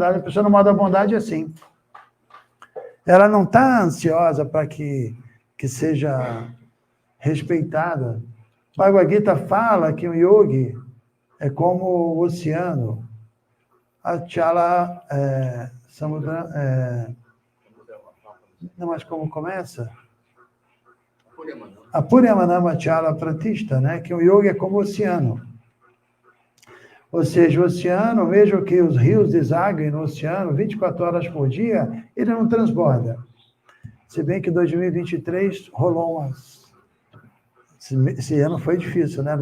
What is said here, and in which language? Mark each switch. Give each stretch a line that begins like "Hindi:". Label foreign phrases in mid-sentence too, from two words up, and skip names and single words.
Portuguese: A pessoa no modo da bondade é assim. Ela não está ansiosa para que seja respeitada. O Bhagavad Gita fala que o yogi é como o oceano.
Sanskrit: Achala samudra...
Portuguese: não, mas como começa?
Sanskrit: Apuryamanama achala pratishta,
Portuguese: né? Que o yogi é como o oceano. Ou seja, o oceano, mesmo que os rios desaguem no oceano 24 horas por dia, ele não transborda. Se bem que 2023 rolou umas... Esse ano foi difícil, né?